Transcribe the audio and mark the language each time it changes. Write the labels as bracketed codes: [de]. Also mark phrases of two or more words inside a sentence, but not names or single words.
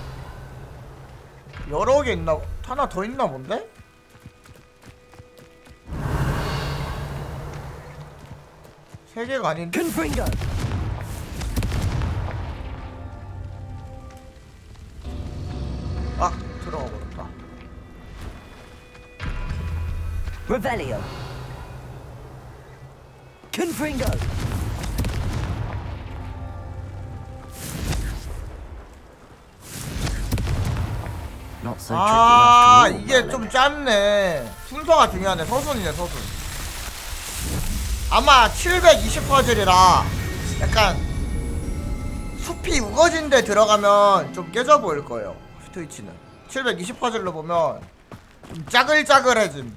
[ko] 여러 개 있나? 하나 더 있나 본데? 세 개가 아닌데? Confringo. 아, 들어가 버렸다. Revelio. Confringo. [en] Not so tricky [ko] 아, [en] after all. [ko] 이게 좀 짧네. 순서가 중요하네. 서순이네, 서순. 아마 720퍼즐이라 약간 숲이 우거진 데 들어가면 좀 깨져 보일 거예요. 트위치는 720퍼즐로 보면 좀 짜글짜글해짐.